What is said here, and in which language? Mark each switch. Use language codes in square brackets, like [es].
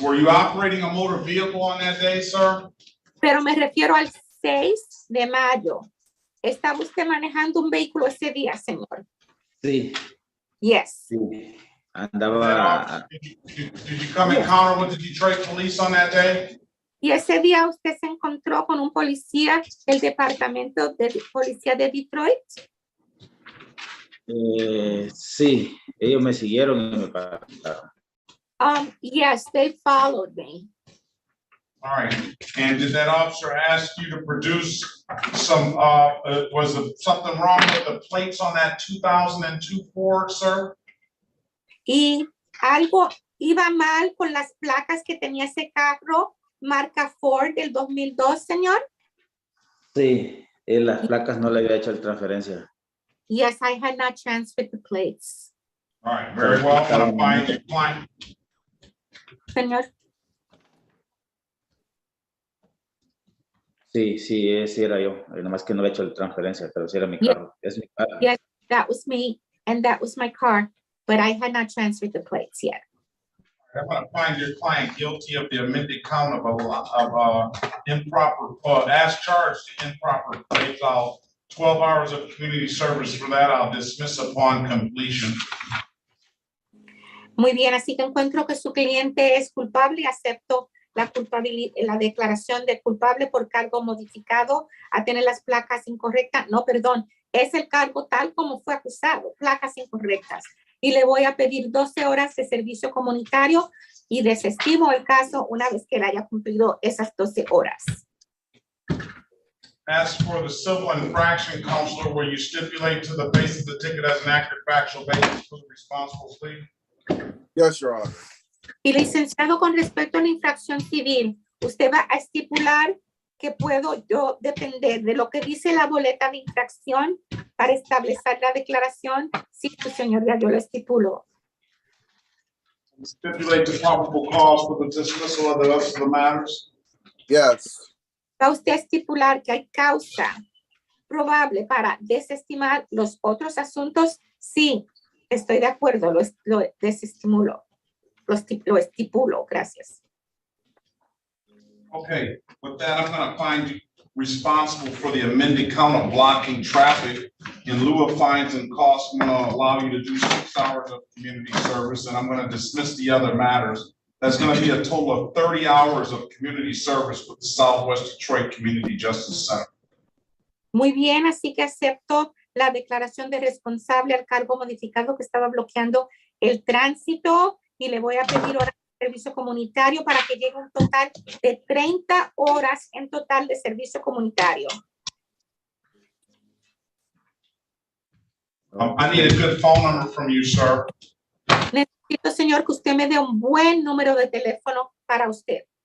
[en] Were you operating a motor vehicle on that day, sir? [es] Pero me refiero al 6 de mayo. ¿Estaba usted manejando un vehículo ese día, señor? Sí. [en] Yes. [es] Sí. Andaba. [en] Did you come encounter with the Detroit police on that day? [es] Y ese día usted se encontró con un policía del Departamento de Policía de Detroit. Sí, ellos me siguieron y me pararon. [en] Yes, they followed me. All right. And did that officer ask you to produce some, was there something wrong with the plates on that 2002 Ford, sir? [es] Y algo iba mal con las placas que tenía ese carro, marca Ford del 2002, señor. Sí, las placas no le había hecho la transferencia. [en] Yes, I had not transferred the plates. All right, very well. I'm gonna find your client. [es] Señor. Sí, ese era yo. Nomás que no había hecho la transferencia, pero sí era mi carro. Es mi carro. [en] Yes, that was me, and that was my car, but I had not transferred the plates yet. I'm gonna find your client guilty of the amended count of improper, as charged to improper plates. I'll 12 hours of community service for that. I'll dismiss upon completion. [es] Muy bien, así que encuentro que su cliente es culpable y acepto la declaración de culpable por cargo modificado a tener las placas incorrectas. No, perdón, es el cargo tal como fue acusado, placas incorrectas. Y le voy a pedir 12 horas de servicio comunitario y desestimo el caso una vez que él haya cumplido esas 12 horas. [en] As for the civil infraction, Counselor, will you stipulate to the face of the ticket as an accurate factual basis for the responsible plea? Yes, Your Honor. [es] Y licenciado, con respecto a la infracción civil, usted va a estipular que puedo yo depender de lo que dice la boleta de infracción para establecer la declaración. Sí, su señoría, yo lo estipulo. [en] Stipulate the probable cause for the dismissal of the rest of the matters? Yes. [es] Va usted a estipular que hay causa probable para desestimar los otros asuntos. Sí, estoy de acuerdo, lo desestimulo. Lo estipulo, gracias. [en] Okay, with that, I'm going to find you responsible for the amended count of blocking traffic. In lieu of fines and costs, I'm going to allow you to do 6 hours of community service, and I'm going to dismiss the other matters. That's going to be a total of 30 hours of community service with the Southwest Detroit Community Justice Center. [es] Muy bien, así que acepto la declaración de responsable al cargo modificado que estaba bloqueando el tránsito y le voy a pedir horas de servicio comunitario para que llegue un total de 30 horas en total de servicio comunitario. [en] I need a good phone number from you, sir. [es] Necesito, señor, que usted me dé un buen número de teléfono para usted.